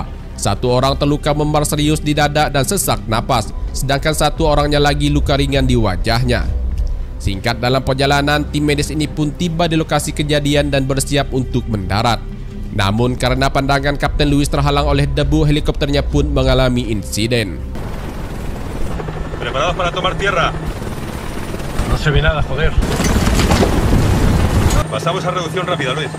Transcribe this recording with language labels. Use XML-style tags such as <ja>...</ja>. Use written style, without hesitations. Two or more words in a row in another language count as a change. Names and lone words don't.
<id>1 orang terluka memar serius di dada dan sesak napas, sedangkan 1 orangnya lagi luka ringan di wajahnya. Singkat dalam perjalanan, tim medis ini pun tiba di lokasi kejadian dan bersiap untuk mendarat. Namun karena pandangan Kapten Luis terhalang oleh debu, helikopternya pun mengalami insiden.</id> <es>Preparados para tomar tierra. No se ve nada, joder. Pasamos a reducción rápida, Luis.</es>